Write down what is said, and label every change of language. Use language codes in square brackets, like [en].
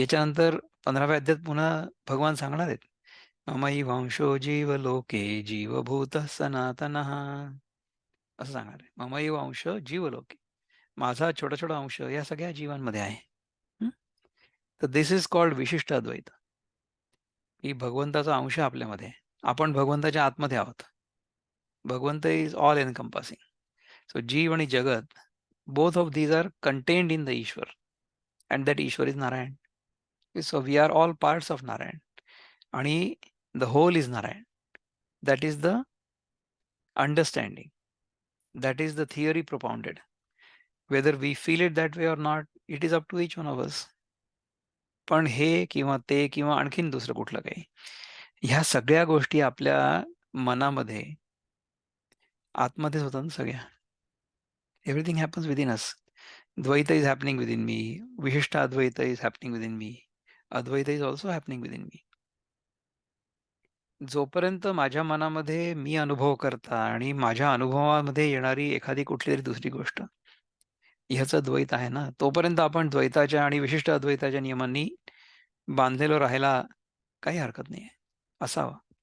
[mr] याच्यानंतर 15व्या अध्यायात पुन्हा भगवान सांगणार आहेत, [sa] ममैव वंशो जीव लोके जीवभूत सनातनः, [mr] असं सांगणार आहे. [sa] ममैव अंश जीव लोके, [mr] माझा छोटा छोटा अंश या सगळ्या जीवांमध्ये आहे. हं? तर [en] this is called [mr] विशिष्ट अद्वैत, की भगवंताचा अंश आपल्यामध्ये आहे. आपण भगवंताच्या आतमध्ये आहोत. [en] Bhagwant is all encompassing. So [mr] जीव आणि जगत, [en] both of these are contained in the Ishwar, and that Ishwar is Narayan. So we are all parts of Narayan, आणि the whole is Narayan. That is the understanding. That is the theory propounded. Whether we feel it that way or not, it is up to each one of us. [mr] पण हे किंवा ते किंवा आणखीन दुसरं कुठलं काही, ह्या सगळ्या गोष्टी आपल्या मनामध्ये आतमध्येच होतात ना सगळ्या. [en] Everything happens within us. Dvaita is happening within me. Vishishta Advaita is happening within me. Advaita is also happening within me. [mr] जोपर्यंत माझ्या मनामध्ये मी अनुभव करता आणि माझ्या अनुभवामध्ये येणारी एखादी कुठलीतरी दुसरी गोष्ट, ह्याचं द्वैत आहे ना, तोपर्यंत आपण द्वैताच्या आणि विशिष्ट अद्वैताच्या नियमांनी बांधलेलो राहायला काही हरकत नाहीये. असावं.